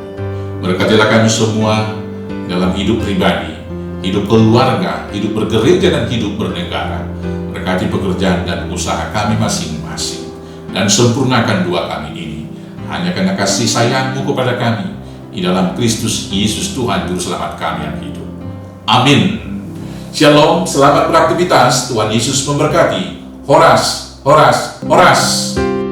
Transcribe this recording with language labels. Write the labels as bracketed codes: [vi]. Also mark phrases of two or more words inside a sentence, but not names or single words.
[id] Berkatilah kami semua dalam hidup pribadi, hidup keluarga, hidup bergereja, dan hidup bernegara. Berkati pekerjaan dan usaha kami masing-masing. dan sempurnakan doa kami ini hanya karena kasih sayang-Mu kepada kami di dalam Kristus Yesus Tuhan Juru Selamat kami yang hidup. Amin. Shalom, selamat beraktivitas. Tuhan Yesus memberkati. [bts] Horas, horas, horas.